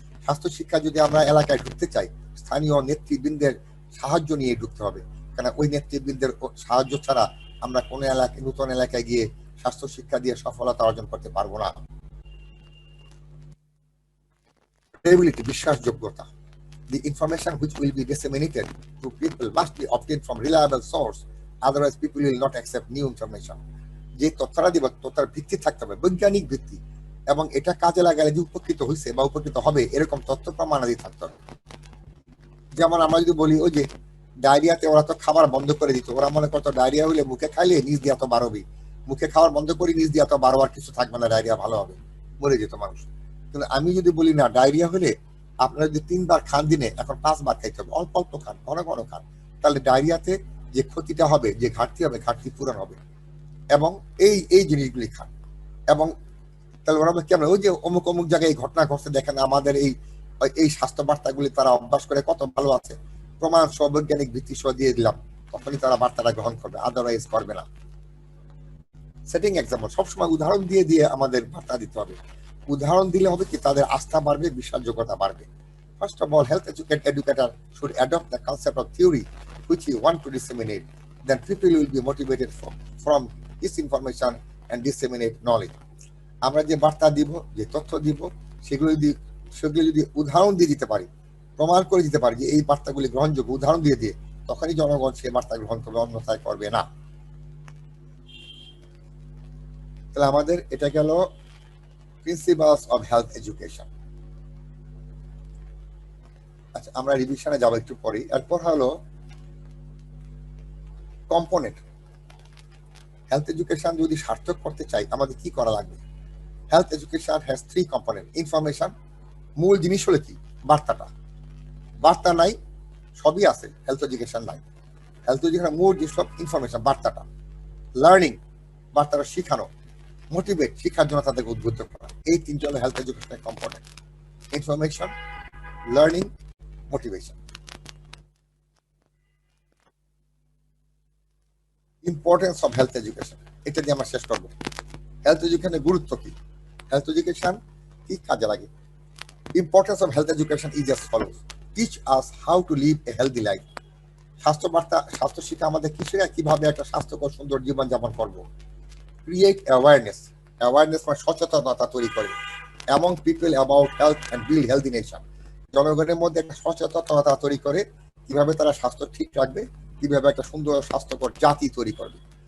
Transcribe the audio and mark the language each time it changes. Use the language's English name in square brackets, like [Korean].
[Bangla] স্বাস্থ্য শিক্ষা যদি আমরা এলাকায় ঢুকতে চাই, স্থানীয় নেতৃবৃন্দের সাহায্য নিয়ে ঢুকতে হবে, কারণ ওই নেতৃবৃন্দের সাহায্য ছাড়া আমরা কোনো এলাকায়, নতুন এলাকায় গিয়ে স্বাস্থ্য শিক্ষা দিয়ে সফলতা অর্জন করতে পারবো না। [English] Credibility, [Bangla] বিশ্বাসযোগ্যতা। [English] The information which will be disseminated to people must be obtained from reliable source, otherwise people will not accept new information। [Bangla] যে তথ্যটা দিব তথ্যের ভিত্তি থাকতে হবে, বৈজ্ঞানিক ভিত্তি, এবং এটা কাজে লাগালে যে উপকৃত হয়েছে বা উপকৃত হবে এরকম তথ্য প্রমাণাদি থাকতে হবে। যেমন আমরা যদি বলি ওই যে ডায়রিয়াতে ওরা তো খাবার বন্ধ করে দিত, ওরা মনে করতো ডায়রিয়া হইলে মুখে খাইলে নিজ দিয়া তো বাড়বে, মুখে খাবার বন্ধ করি নিজ দিয়া তো বারো আর কিছু থাকবে না, ডায়রিয়া ভালো হবে, মরে যেত মানুষ। কিন্তু আমি যদি বলি না, ডায়রিয়া হলে আপনারা যদি 3 বার খান দিনে, এখন 5 বার খাইতে হবে, অল্প অল্প খান, ঘন ঘন খান, তাহলে ডায়রিয়াতে যে ক্ষতিটা হবে, যে ঘাটতি হবে, ঘাটতি পূরণ হবে। এবং এই জিনিসগুলি খান, এবং তাহলে ওরা কেমন ওই যে অমুক অমুক জায়গায় এই ঘটনা ঘটছে দেখেন, আমাদের এই স্বাস্থ্য বার্তাগুলি তারা অভ্যাস করে কত ভালো আছে, প্রমাণ সহ বৈজ্ঞানিক ভিত্তি সহ দিয়ে দিলাম, তখনই তারা বার্তাটা গ্রহণ করবে, আদারওয়াইজ করবে না। [English] setting example, [Bangla] সবসময় উদাহরণ দিয়ে দিয়ে আমাদের বার্তা দিতে হবে। উদাহরণ দিলে হবে কি তাদের আস্থা বাড়বে, বিশ্বাসযোগ্যতা বাড়বে। [English] First of all, health educator should adopt the concept of theory which he want to disseminate. Then people will be motivated from this information and disseminate knowledge. [Bangla] আমরা যে বার্তা দিব, যে তথ্য দিব, সেগুলো যদি উদাহরণ দিয়ে দিতে পারি, প্রমাণ করে দিতে পারি যে এই বার্তাগুলি গ্রহণযোগ্য, উদাহরণ দিয়ে তখনই জনগণ সেই বার্তা গ্রহণ করবে, অন্যথায় করবে না। তাহলে আমাদের এটা গেল [English] Principles of health education. [Bangla] আচ্ছা, আমরা রিভিশনে যাবো একটু পরে। এরপর হলো কম্পোনেন্ট। হেলথ এডুকেশন যদি সার্থক করতে চাই আমাদের কি করা লাগবে? [English] Health education has 3 component. [Bangla] Information, মূল জিনিস হলো কি? বার্তাটা। বার্তা নাই, সবই আছে, হেলথ এডুকেশন নাই। হেলথ এডুকেশন মূল জিনিস ইনফরমেশন, বার্তাটা। লার্নিং, বার্তাটা শিখানো। মোটিভেট, শিক্ষার জন্য তাদেরকে উদ্বুদ্ধ করা। এই তিনটা হলো হেলথ এডুকেশনের component: information, learning, motivation. [English] importance of health education, [Bangla] এটা দিয়ে আমরা শেষ করবো। হেলথ এডুকেশনের গুরুত্ব কি? হেলথ এডুকেশন কি কাজে লাগে? [English] Importance of health education is as follows: teach us how to live a healthy life. [Bangla] স্বাস্থ্য বার্তা, স্বাস্থ্য শিক্ষা আমাদের কি শেখায়? কিভাবে একটা স্বাস্থ্যকর সুন্দর জীবন যাপন করবো। [English] create awareness, [Bangla] অ্যাওয়ারনেস মানে সচেতনতা তৈরি করে। [English] among people about health and build healthy nation, [Bangla] জনগণের মধ্যে একটা সচেতনতা তৈরি করে কিভাবে তারা স্বাস্থ্য ঠিক রাখবে, কিভাবে একটা সুন্দর স্বাস্থ্যকর জাতি তৈরি করবে।